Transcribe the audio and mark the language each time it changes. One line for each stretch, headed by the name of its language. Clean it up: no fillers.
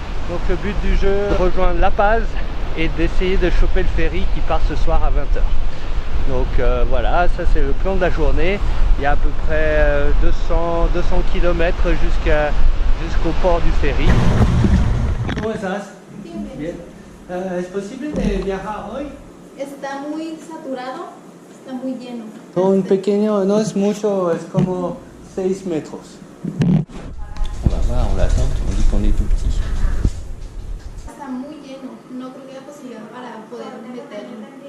French: Donc le but du jeu, rejoindre La Paz et d'essayer de choper le ferry qui part ce soir à 20 h. Donc voilà, ça c'est le plan de la journée. Il y a à peu près 200 km jusqu'au port du ferry.
Spanish: ¿Cómo estás? Bien. ¿Es posible de viajar hoy? Está muy saturado, está muy lleno. No, un pequeño, no es mucho, es como 6 metros.
French: On va voir, on l'attend, on dit qu'on est tout petit.
Spanish: Está muy lleno, no creo que haya posibilidad para poder meterlo.